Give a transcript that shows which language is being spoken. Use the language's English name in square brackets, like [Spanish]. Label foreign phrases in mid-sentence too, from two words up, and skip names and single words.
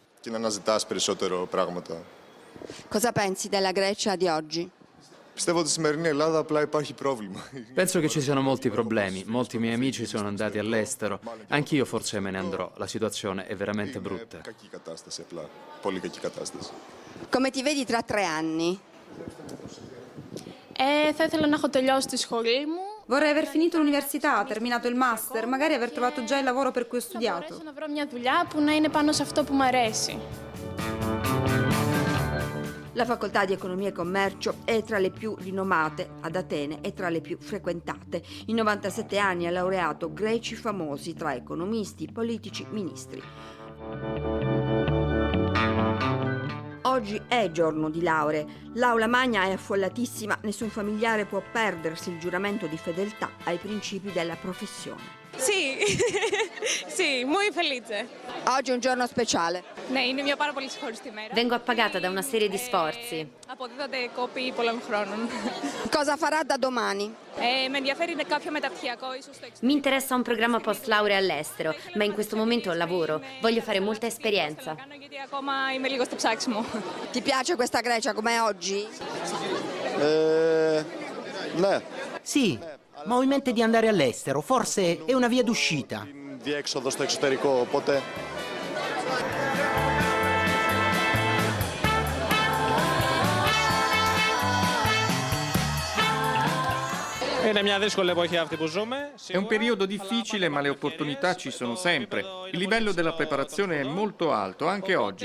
[Italian] Cosa pensi della Grecia di oggi? Penso che ci siano molti problemi, molti miei amici sono andati all'estero, anch'io forse me ne andrò, la situazione è veramente brutta. Come ti vedi tra 3 anni? [Greek] Θα ήθελα να έχω τελειώσει τη σχολή μου. [Italian] Vorrei aver finito l'università, terminato il master, magari aver trovato già il lavoro per cui ho studiato. [Greek] Να βρω μια δουλειά που να είναι πάνω σε αυτό που μου αρέσει. [Italian] La facoltà di Economia e Commercio è tra le più rinomate ad Atene e tra le più frequentate. In 97 anni ha laureato greci famosi tra economisti, politici, ministri. Oggi è giorno di lauree. L'aula magna è affollatissima, nessun familiare può perdersi il giuramento di fedeltà ai principi della professione. Sì, sì, muy felice. Oggi è un giorno speciale. [Greek] Ναι, είναι μια πάρα πολύ συγχωριστή μέρα. [Italian] Vengo appagata da una serie di sforzi. [Greek] Αποδίδονται κόποι πολλών χρόνων. [Italian] Cosa farà da domani? [Greek] Με ενδιαφέρει κάποιο μεταπτυχιακό, ίσως στο εξωτερικό. [Italian] Mi interessa un programma post laurea all'estero, ma in questo momento lavoro. Voglio fare molta esperienza. [Greek] Γιατί ακόμα είμαι λίγο στο ψάξιμο. [Italian] Ti piace questa Grecia come oggi? [Greek] Ναι. [Italian] Sì, ma ho in mente di andare all'estero, forse è una via d'uscita. [Greek] Διέξοδο στο εξωτερικό, οπότε... [Italian] È un periodo difficile, ma le opportunità ci sono sempre. Il livello della preparazione è molto alto, anche oggi.